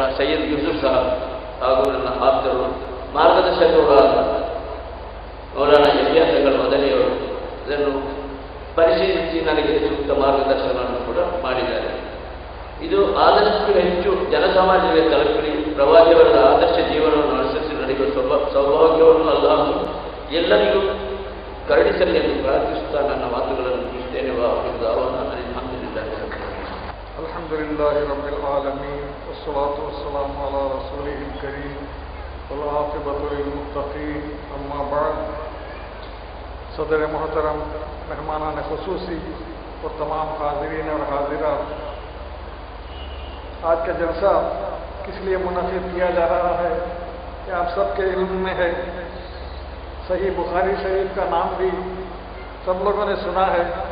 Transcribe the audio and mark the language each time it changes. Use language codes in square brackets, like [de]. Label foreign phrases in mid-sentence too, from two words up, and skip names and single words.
[kn] ಸೈಯದ್ ಯೂಸುಫ್ ಸಾಹಬ್ ಹಾಗೂ ನನ್ನ ಆಪ್ತರು, ಮಾರ್ಗದರ್ಶಕರಾದ ಮೌಲಾನಾ ಎಲಿಯಾಸ್ ಮದನಿಯವರು ಇದನ್ನು ಪರಿಶೀಲಿಸಿ ನನಗೆ ಸೂಕ್ತ ಮಾರ್ಗದರ್ಶನವನ್ನು ಕೂಡ ಮಾಡಿದ್ದಾರೆ. ಇದು ಆದಷ್ಟು ಹೆಚ್ಚು ಜನಸಮಾಜಕ್ಕೆ ತಲುಪಿ ಪ್ರವಾದಿಯವರ ಆದರ್ಶ ಜೀವನವನ್ನು ಅನುಸರಿಸಿ ನಡೆಯುವ ಸೌಭಾಗ್ಯವನ್ನು ಅಲ್ಲಾಹು ಎಲ್ಲರಿಗೂ ಕರುಣಿಸಲಿ ಎಂದು ಪ್ರಾರ್ಥಿಸುತ್ತಾ ನನ್ನ ಮಾತುಗಳನ್ನು ಮುಗಿಸುತ್ತೇನೆ. [ar] الحمدللہ رب العالمین والصلاة والسلام علی رسولہ الکریم والعاقبۃ للمتقین، اما بعد. [ur] صدر محترم، مہمانان خصوصی اور تمام حاضرین اور حاضرات، آج کا جلسہ کس لیے منعقد کیا جا رہا ہے کہ آپ سب کے علم میں ہے، صحیح بخاری شریف کا نام بھی سب لوگوں نے سنا ہے،